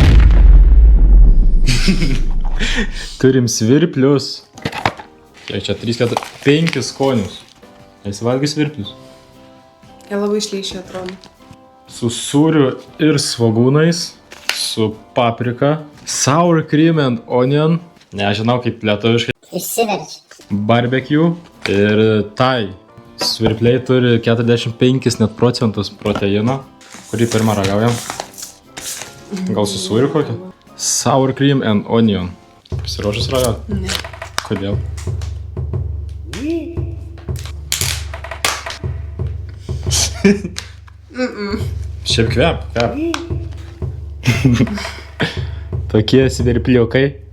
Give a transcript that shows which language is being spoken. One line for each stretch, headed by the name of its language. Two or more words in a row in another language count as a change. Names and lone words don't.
Lithuanian: Turim svirplius. Kiek čia 3, 4, 5 skonius. Esi valgęs svirplius? Jie labai šleišiai atrodo. Su sūriu ir svogūnais, su paprika,
English: sour cream and onion,
Lithuanian: nežinau kaip lietuviškai, Išsiverčia. barbecue ir thai. Svirpliai turi 45 net procentus proteino, kurį pirmą ragaujam. Gal su sūriu kokį?
English: Sour cream and onion.
Lithuanian: Pasiruošęs ragauti? Ne. Kodėl? Šiaip kvep. Tokie svirpliukai.